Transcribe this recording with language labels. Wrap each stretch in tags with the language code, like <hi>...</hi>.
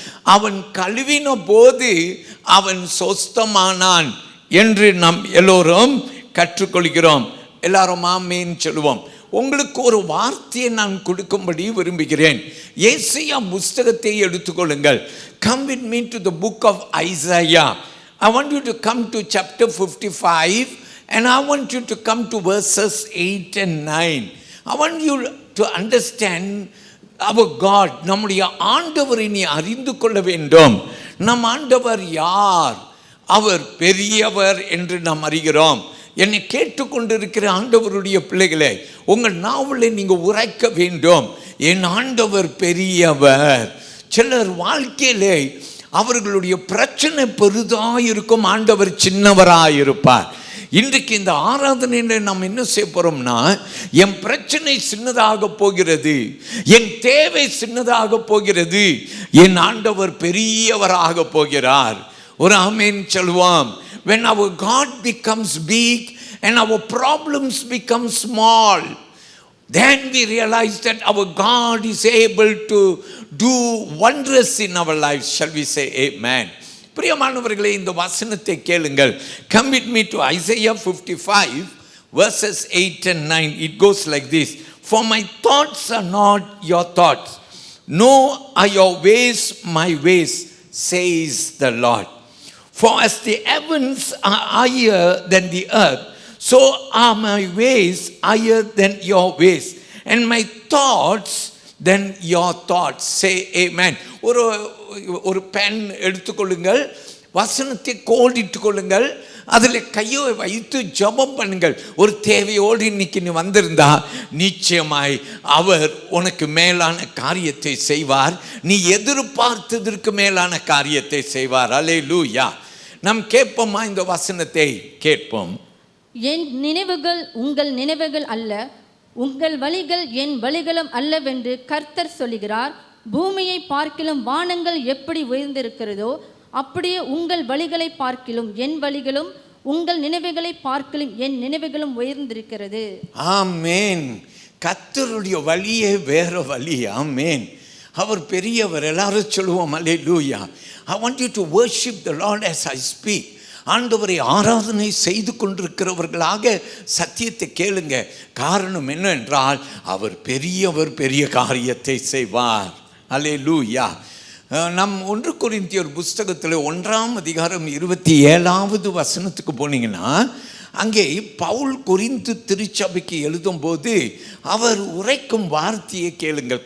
<ta>அவன் கழுவின போது அவன் சொஸ்தமானான் என்று நாம் எல்லோரும் கற்றுக்கொள்கிறோம். எல்லாரும் ஆமென் சொல்லுவோம். உங்களுக்கு ஒரு வார்த்தையை நான் கொடுக்கும்படி விரும்புகிறேன். ஏசாயா புஸ்தகத்தை எடுத்துக்கொள்ளுங்கள்.</ta> <en>Come with me to the book of Isaiah. I want you to come to chapter 55 and I want you to come to verses 8 and 9. I want you to understand our God.</en> <ta>நம்முடைய ஆண்டவரை நீ அறிந்து கொள்ள வேண்டும். நம் ஆண்டவர் யார்? அவர் பெரியவர் என்று நாம் அறிகிறோம். என்னை கேட்டுக்கொண்டிருக்கிற ஆண்டவருடைய பிள்ளைகளே, உங்கள் நாவலை நீங்கள் உரைக்க வேண்டும், என் ஆண்டவர் பெரியவர். சிலர் வாழ்க்கையிலே அவர்களுடைய பிரச்சனை பெரிதாக இருக்கும், ஆண்டவர் சின்னவராக இருப்பார். இன்றைக்கு இந்த ஆராதனையில் நாம் என்ன செய்ய போகிறோம்னா, என் பிரச்சனை சின்னதாக போகிறது, என் தேவை சின்னதாக போகிறது, என் ஆண்டவர் பெரியவராக போகிறார். ஒரு ஆமென் சொல்லுவோம்.</ta> <en>When our God becomes big and our problems become small, then we realize that our God is able to do wonders in our lives. Shall we say amen?</en> <ta>பிரியமானவர்களே, இந்த வசனத்தை கேளுங்கள்.</ta> <en>Come with me to Isaiah 55 verses 8 and 9. It goes like this. For my thoughts are not your thoughts, nor are your ways my ways, says the Lord. For as the heavens are higher than the earth, so are my ways higher than your ways, and my thoughts than your thoughts. Say amen.</en> <ta>ஒரு pen எடுத்துக்கொள்ளுங்கள், வசனத்தை கோடிட்டு கொள்ளுங்கள், அதில் கையை வைத்து ஜெபம் பண்ணுங்கள். ஒரு தேவையோடு இன்னைக்கு நீ வந்திருந்தா, நிச்சயமாய் அவர் உனக்கு மேலான காரியத்தை செய்வார். நீ எதிர்பார்த்ததற்கு மேலான காரியத்தை செய்வார். அல்லேலூயா. நாம் கேட்போமா? இந்த வசனத்தை கேட்போம். என் நினைவுகள் உங்கள் நினைவுகள் அல்ல, உங்கள் வழிகள் என் வழிகளும் அல்லவென்று கர்த்தர் சொல்லுகிறார். பூமியை பார்க்கிலும் வானங்கள் எப்படி உயர்ந்திருக்கிறதோ, அப்படியே உங்கள் வழிகளை பார்க்கிலும் என் வழிகளும், உங்கள் நினைவுகளை பார்க்கிலும் என் நினைவுகளும் உயர்ந்திருக்கிறது. ஆமென். கர்த்தருடைய வழியே வேற வழி. ஆமென். அவர் பெரியவர். எல்லாரும் சொல்லுவோம் அல்லேலூயா.</ta> <en>I want you to worship the Lord as I speak.</en> <ta>ஆண்டவரை ஆராதனை செய்து கொண்டிருக்கிறவர்களாக சத்தியத்தை கேளுங்க. காரணம் என்னவென்றால் அவர் பெரியவர், பெரிய காரியத்தை செய்வார். அல்லேலூயா. நம் 1 கொரிந்தியர் புஸ்தகத்தில் 1ஆம் அதிகாரம் 27வது வசனத்துக்கு போனீங்கன்னா, அங்கே பவுல் கொரிந்து திருச்சபைக்கு எழுதும்போது அவர் உரைக்கும் வார்த்தையை கேளுங்கள்.</ta>